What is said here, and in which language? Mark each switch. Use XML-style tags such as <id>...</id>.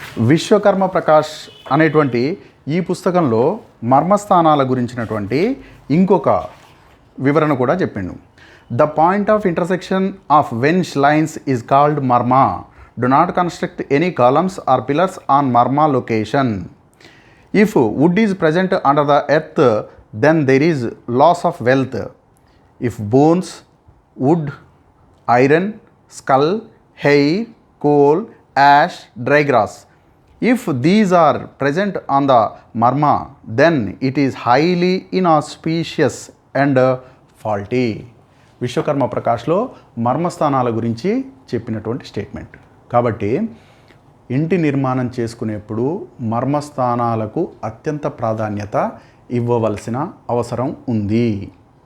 <te>విశ్వకర్మ ప్రకాష్ అనేటువంటి ఈ పుస్తకంలో మర్మస్థానాల గురించినటువంటి ఇంకొక వివరణ కూడా చెప్పిండు.</te> <en>The point of intersection of veins lines is called marma. Do not construct any columns or pillars on marma location. If wood is present under the earth then there is loss of wealth. If bones, wood, iron, skull, hair, coal, ash, dry grass, if these are present on the marma, then it is highly inauspicious and faulty.</en> <te>Vishwakarma ప్రకాష్లో మర్మస్థానాల గురించి చెప్పినటువంటి statement. కాబట్టి ఇంటి నిర్మాణం చేసుకునేప్పుడు మర్మస్థానాలకు అత్యంత ప్రాధాన్యత ఇవ్వవలసిన అవసరం ఉంది.</te>